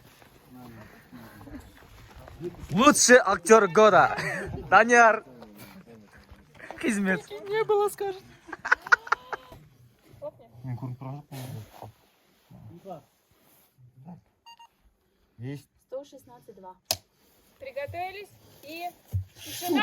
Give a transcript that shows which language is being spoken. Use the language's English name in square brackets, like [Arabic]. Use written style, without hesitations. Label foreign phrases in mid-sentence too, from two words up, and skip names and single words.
[Russian] Лучший актер года. Данияр. Хизмет. Не было, скажет. [Kazakh] Мен көрініп тұрған жоқпын. [Russian] Есть. 116.2. Приготовились. И тишина.